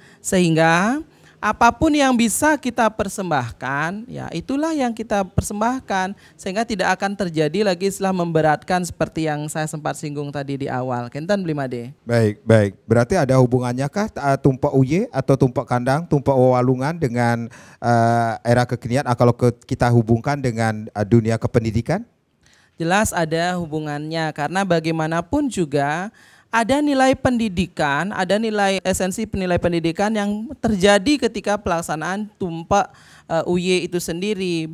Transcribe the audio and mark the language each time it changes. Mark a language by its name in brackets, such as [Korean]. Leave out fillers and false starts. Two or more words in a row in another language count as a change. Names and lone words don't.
[Indonesian] Sehingga apapun yang bisa kita persembahkan, ya itulah yang kita persembahkan. Sehingga tidak akan terjadi lagi istilah memberatkan seperti yang saya sempat singgung tadi di awal. [Balinese] Kenten Blimade. [Indonesian] Baik. Berarti ada hubungannya kah tumpak uye atau tumpak kandang, tumpak wewalungan dengan era kekinian kalau kita hubungkan dengan dunia kependidikan? Jelas ada hubungannya karena bagaimanapun juga ada nilai pendidikan, ada nilai esensi nilai pendidikan yang terjadi ketika pelaksanaan tumpak uye itu sendiri.